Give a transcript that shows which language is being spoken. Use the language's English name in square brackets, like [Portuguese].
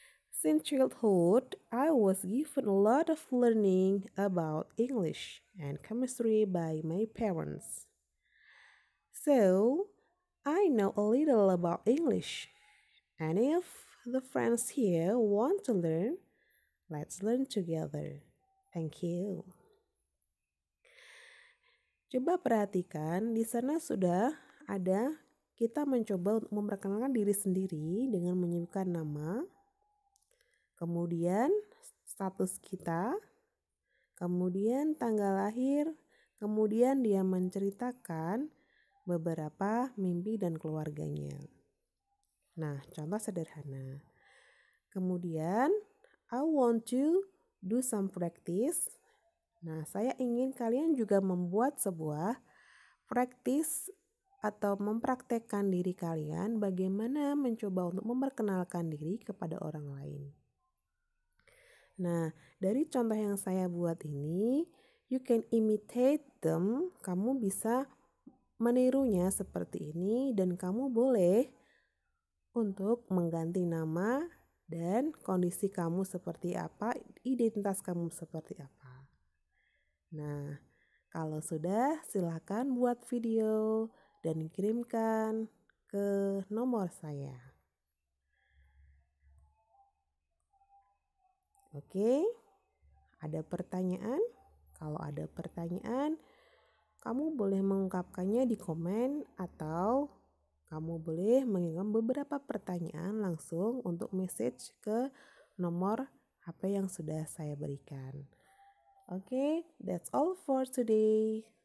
[English] Since childhood, I was given a lot of learning about English and chemistry by my parents. So, I know a little about English. And if the friends here want to learn, let's learn together. Thank you. [Indonesian] Coba perhatikan, di sana sudah ada kita mencoba untuk memperkenalkan diri sendiri dengan menyebutkan nama, kemudian status kita, kemudian tanggal lahir, kemudian dia menceritakan beberapa mimpi dan keluarganya. Nah, contoh sederhana. [English] Kemudian, I want to do some practice. [Indonesian] Nah, saya ingin kalian juga membuat sebuah practice atau mempraktekkan diri kalian bagaimana mencoba untuk memperkenalkan diri kepada orang lain. Nah, dari contoh yang saya buat ini, [English] you can imitate them. [Indonesian] Kamu bisa menirunya seperti ini dan kamu boleh untuk mengganti nama dan kondisi kamu seperti apa, identitas kamu seperti apa. Nah, kalau sudah silakan buat video dan kirimkan ke nomor saya. Oke, ada pertanyaan? Kalau ada pertanyaan, kamu boleh mengungkapkannya di komen atau kamu boleh mengirim beberapa pertanyaan langsung untuk message ke nomor HP yang sudah saya berikan. [English] Okay, that's all for today.